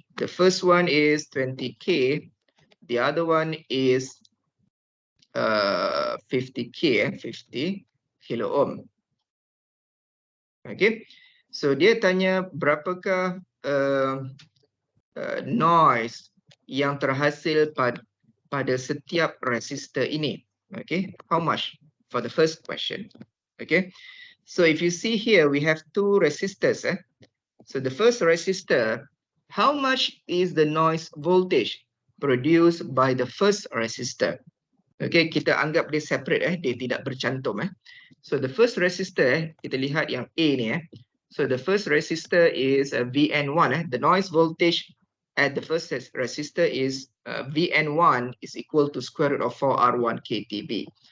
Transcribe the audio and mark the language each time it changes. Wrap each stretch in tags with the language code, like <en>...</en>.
<en>The first one is 20K, the other one is 50K, 50 kilo ohm.</en> <ms>Okay, so dia tanya berapakah noise yang terhasil pada setiap resistor ini.</ms> <en>Okay, how much for the first question? Okay, so if you see here we have two resistors. So the first resistor, how much is the noise voltage produced by the first resistor? Okay,</en> <ms>kita anggap dia separate dia tidak bercantum</ms> <en>So the first resistor,</en> <ms>kita lihat yang A ni</ms> <en>So the first resistor is VN1 the noise voltage at the first resistor is VN1 is equal to square root of 4R1 KTB.</en>